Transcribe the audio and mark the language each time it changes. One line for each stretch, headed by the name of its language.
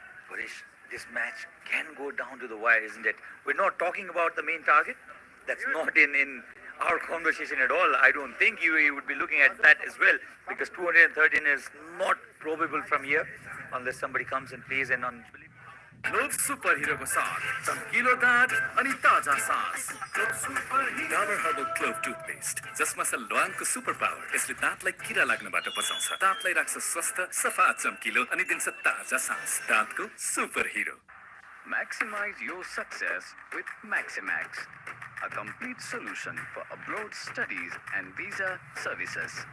English: Paresh, this match can go down to the wire, isn't it? We're not talking about the main target. That's not in our conversation at all. I don't think UAE would be looking at that as well, because 213 is not probable from here unless somebody comes and plays an unbelievable.
Nepali: क्लोभ super हिरोको साथ चम्किलो दाँत अनि ताजा सास। Dabur herbal क्लोभ toothpaste जसमा छ ल्वाङको super power. यसले दाँतलाई किरा लाग्नबाट बचाउँछ, दाँतलाई राख्छ स्वस्थ, सफा, चम्किलो अनि दिन्छ ताजा सास। दाँतको super hero.
English: Maximize your success with Maximax, a complete solution for abroad studies and visa services.